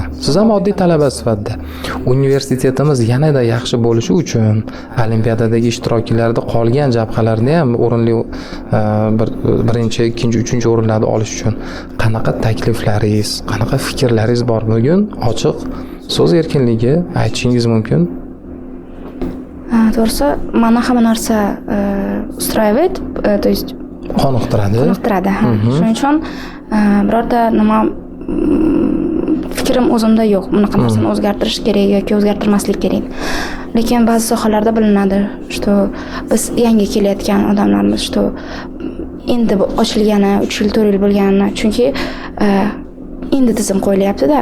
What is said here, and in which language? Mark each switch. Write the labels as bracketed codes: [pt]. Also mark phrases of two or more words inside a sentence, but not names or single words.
[uz] Siz ham oddiy talaba sifatida universitetimiz yanada yaxshi bo'lishi uchun olimpiadadagi ishtirokchilarda qolgan jabhalarni ham o'rinli birinchi, ikkinchi, uchinchi o'rinlarni olish uchun qanaqa takliflaringiz, qanaqa fikrlaringiz bor? Bugun ochiq so'z erkinligi aytishingiz mumkin. To'g'risi, meni hamma narsa [ru] устраивает, то есть [uz] qoniqtiradi. Shuning uchun birorta nima fikrim o'zimda yo'q. Bunaqa narsani o'zgartirish kerak yoki o'zgartirmaslik kerak. Lekin ba'zi sohalarda bilinadi, что biz yangi kelayotgan odamlarmiz, что endi ochilgani 3 yil, 4 yil bo'lganini, chunki endi tizim qo'yilyapti-da.